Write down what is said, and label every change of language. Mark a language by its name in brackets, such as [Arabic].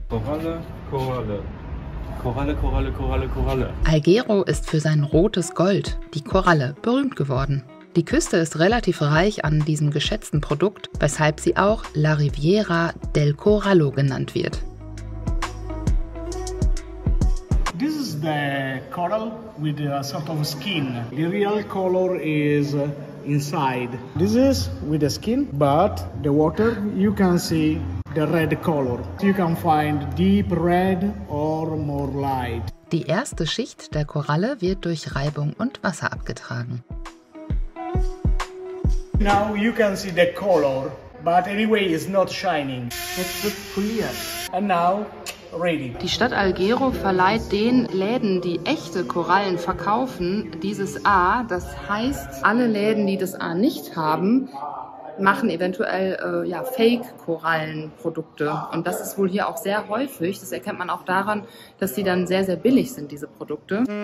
[German] Koralle, Koralle. Koralle, Koralle, Koralle, Koralle. Alghero ist für sein rotes Gold, die Koralle, berühmt geworden. Die Küste ist relativ reich an diesem geschätzten Produkt, weshalb sie auch La Riviera del Corallo genannt wird. [English] This is the coral with a sort of skin. The real color is inside. This is with the skin, but the water you can see the red color. You can find deep red or more light. [German] Die erste Schicht der Koralle wird durch Reibung und Wasser abgetragen. [English] Now you can see the color, but anyway it's not shining. It's clear. And now ready. [German] Die Stadt Alghero verleiht den Läden, die echte Korallen verkaufen, dieses A. Das heißt, alle Läden, die das A nicht haben, machen eventuell Fake-Korallenprodukte. Und das ist wohl hier auch sehr häufig. Das erkennt man auch daran, dass die dann sehr, sehr billig sind, diese Produkte.